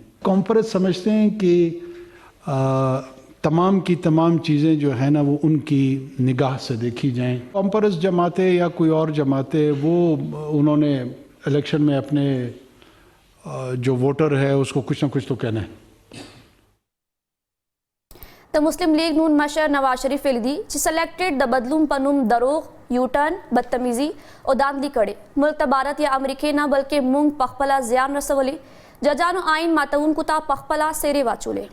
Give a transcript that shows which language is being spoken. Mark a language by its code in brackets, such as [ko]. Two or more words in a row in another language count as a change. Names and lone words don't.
[ur] کانفرنس سمجھتے ہیں کہ تمام کی تمام چیزیں جو ہے نا وہ ان کی نگاہ سے دیکھی جائیں. کانفرنس جماعتیں یا کوئی اور جماعتیں وہ انہوں نے الیکشن میں اپنے جو ووٹر ہے اس کو کچھ نہ کچھ تو کہنا ہے. [ps] د مسلم لیگ نون مشر نواز شریف ویلي دي چې سلیکټډ د بدلون په نوم دروغ یوټرن بدتمیزي او داندلی کړي. ملک ته بھارت یا امریکې نه بلکې مونږ پخپله زیان رسولي. ججانو آئین ماتونکو ته پخپله سیرې واچولې.